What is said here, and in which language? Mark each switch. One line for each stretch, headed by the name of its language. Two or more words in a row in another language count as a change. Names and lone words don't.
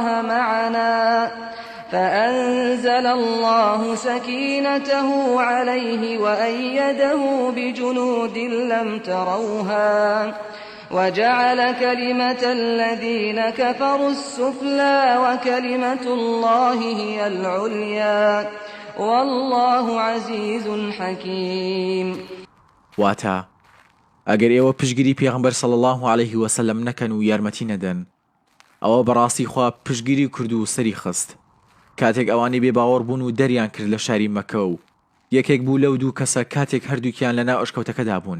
Arabic: معنا فأنزل الله سكينته عليه وأيده بجنود لم تروها وجعل كلمة الذين كفروا السفلى وكلمة الله هي العليا والله عزيز حكيم.
Central Kurdish: واتا ئەگەر ئێوە پشگیری پێغەمبەر
Arabic: صلی الله عليه وسلم
Central Kurdish: نەکەن و یارمەتی نەدەن، ئەوە بەڕاستی خوا پشگیری کرد و سەری خست کاتێک ئەوانی بێ باوەڕ بوون و دەریان کرد لە شاری مەکە و یەکێک بوو لەو دوو کەسە کاتێک هەردووکیان لەناو ئەشکەوتەکەدا بوون.